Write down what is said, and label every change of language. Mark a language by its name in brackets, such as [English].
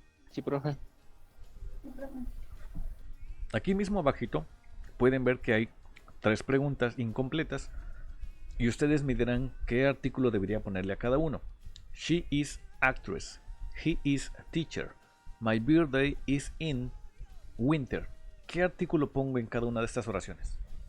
[Spanish] Sí, profe. Aquí mismo abajito pueden ver que hay 3 preguntas incompletas y ustedes me dirán qué artículo debería ponerle a cada uno. [English] She is actress. He is teacher. My birthday is in winter. [Spanish] ¿Qué artículo pongo en cada una de estas oraciones?